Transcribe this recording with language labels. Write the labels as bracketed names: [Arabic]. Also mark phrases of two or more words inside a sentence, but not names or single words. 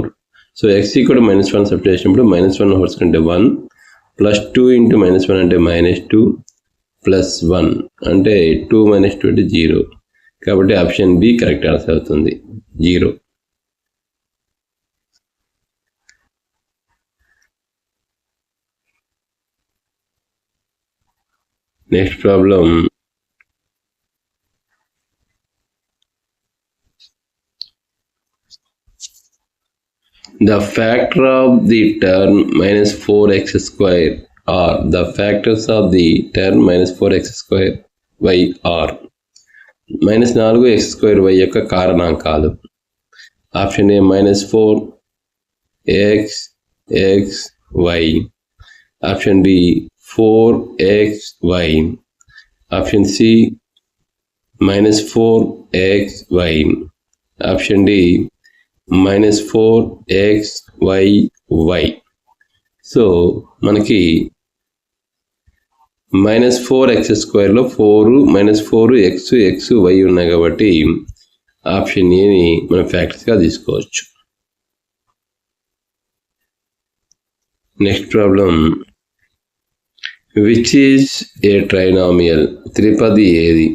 [Telugu] సో x = -1 సబ్స్టిట్యూట్ చేసినప్పుడు -1 హోల్స్ కంటే 1 +2 × -1 అంటే -2 +1 అంటే 2 - 2 అంటే 0. కాబట్టి ఆప్షన్ బి [English] correct answer [Telugu] అవుతుంది 0. [English] next problem the factor of the term minus 4x square or the factors of the term minus 4x square y are minus 4x square y [Telugu] యొక్క కారణాంకాలు. [English] option A minus 4x x y, option B 4x y, option C minus 4x y, option D minus 4x y y. [Telugu] సో మనకి మైనస్ 4x స్క్వేర్లో 4 మైనస్ 4x x y ఉన్నాయి కాబట్టి ఆప్షన్ ఏని మనం ఫ్యాక్టర్స్గా తీసుకోవచ్చు. [English] next problem which is a trinomial, [Telugu] త్రిపది ఏది?